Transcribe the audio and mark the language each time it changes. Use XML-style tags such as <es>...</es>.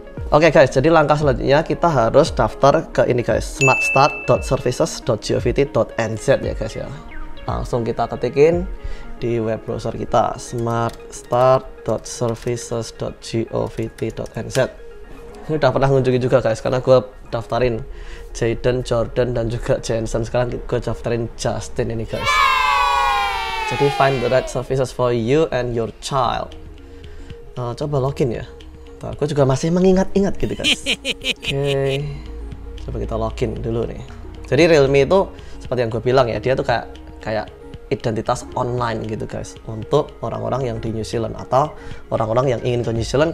<id>Oke guys, jadi langkah selanjutnya kita harus daftar ke ini guys, smartstart.services.govt.nz ya guys ya. Langsung kita ketikin di web browser kita, smartstart.services.govt.nz. Ini udah pernah ngunjungi juga guys, karena gue daftarin Jaden, Jordan, dan juga Jensen. Sekarang gue daftarin Justin ini guys.</id> <en>Jadi find the right services for you and your child.</en> <id>Coba login ya. Gue juga masih mengingat-ingat gitu guys. Oke, coba kita login dulu nih. Jadi Realme itu seperti yang gue bilang ya, dia tuh kayak identitas online gitu guys, untuk orang-orang yang di New Zealand atau orang-orang yang ingin ke New Zealand.</id>